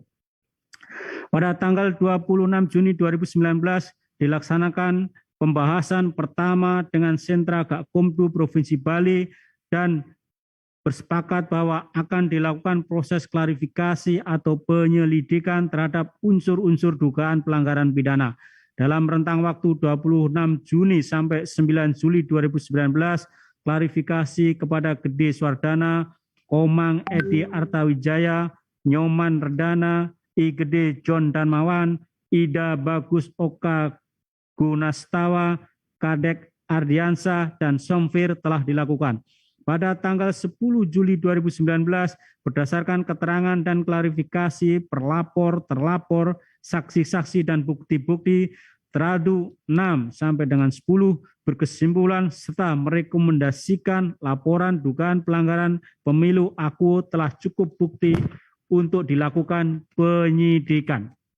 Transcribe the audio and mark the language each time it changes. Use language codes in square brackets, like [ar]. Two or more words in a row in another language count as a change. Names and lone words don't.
[id] Pada tanggal 26 Juni 2019 dilaksanakan pembahasan pertama dengan Sentra Gakumdu Provinsi Bali dan bersepakat bahwa akan dilakukan proses klarifikasi atau penyelidikan terhadap unsur-unsur dugaan pelanggaran pidana dalam rentang waktu 26 Juni sampai 9 Juli 2019, klarifikasi kepada Gede Swardana, Komang Edi Artawijaya, Nyoman Redana, I Gede John Darmawan, Ida Bagus Oka Gunastawa, Kadek Ardiansah, dan Somfir telah dilakukan. Pada tanggal 10 Juli 2019, berdasarkan keterangan dan klarifikasi pelapor, terlapor, saksi-saksi, dan bukti-bukti, Teradu 6 sampai dengan 10 berkesimpulan serta merekomendasikan laporan dugaan pelanggaran pemilu aku telah cukup bukti untuk dilakukan penyidikan.